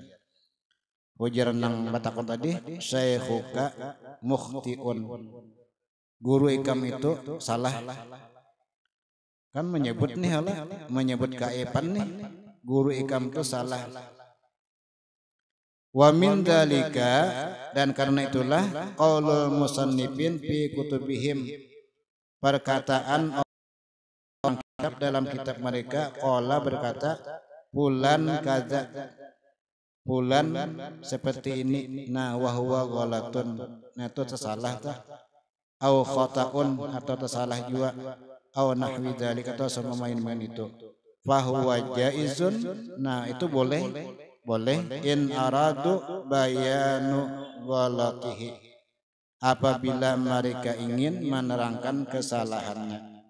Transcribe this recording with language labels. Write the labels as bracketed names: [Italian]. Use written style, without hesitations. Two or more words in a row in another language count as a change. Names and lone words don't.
[Banjar] Ujar nang batakun tadi, [Arabic] syekhuka muhtiun, [Banjar] guru ikam itu salah. Kan menyebut nih Allah, menyebut keaiban nih, guru ikam itu salah. [Arabic] Wa min dalika, [Indonesian] dan karena itulah [Arabic] qaulul musannifin fi kutubihim, [Indonesian] perkataan orang kitab dalam kitab mereka, qala berkata fulan kaza, fulan seperti ini, nah [Arabic] wa huwa ghalatun, [Indonesian] nah itu tersalah tah, [Arabic] au khata'un [Indonesian] atau tersalah juga, [Arabic] au nahwi dzalika [Indonesian] atau sama main-main itu, [Arabic] fahuwa jaizun, [Indonesian] nah itu boleh [Arabic] in aradu bayanu ghalatihi, [Indonesian] apabila mereka ingin menerangkan kesalahannya.